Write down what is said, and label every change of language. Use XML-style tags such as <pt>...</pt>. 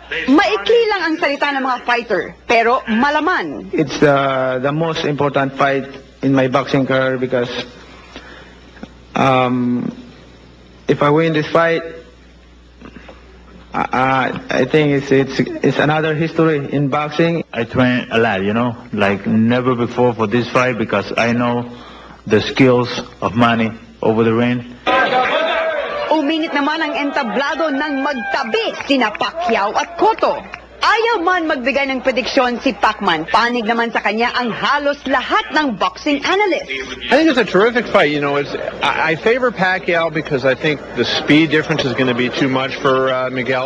<tl>Maikli lang ang salita ng mga fighter, pero malaman.</tl> <en>It's the most important fight in my boxing career because if I win this fight, I think it's another history in boxing. I train a lot, like never before for this fight because I know the skills of Manny over the ring.</en> <tl>Umingit naman ang entablado ng magtabi sina Pacquiao at Cotto. Ayaw man magbigay ng prediksyon si Pacman. Panig naman sa kanya ang halos lahat ng boxing analysts.</tl> <en>I think it's a terrific fight. I favor Pacquiao because I think the speed difference is going to be too much for Miguel.</en>